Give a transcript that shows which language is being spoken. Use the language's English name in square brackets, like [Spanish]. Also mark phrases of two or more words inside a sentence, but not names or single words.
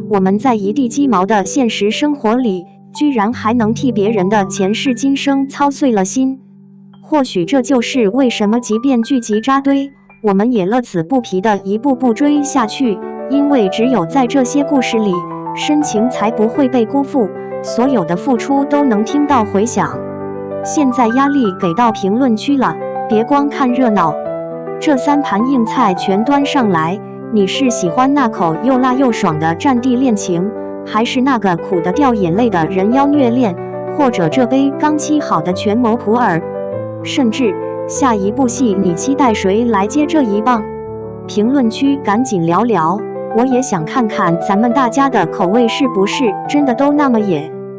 [Chinese] 我們在一地雞毛的現實生活裡，居然還能替別人的前世今生操碎了心。或許這就是為什麼即便劇集扎堆，我們也樂此不疲地一步步追下去，因為只有在這些故事裡，深情才不會被辜負，所有的付出都能聽到回響。現在壓力給到評論區了，別光看熱鬧，這3盤硬菜全端上來，你是喜歡那口又辣又爽的戰地戀情，還是那個苦得掉眼淚的人妖虐戀，或者這杯剛沏好的權謀普洱？甚至下一部戲你期待誰來接這一棒？評論區趕緊聊聊，我也想看看咱們大家的口味是不是真的都那麼野。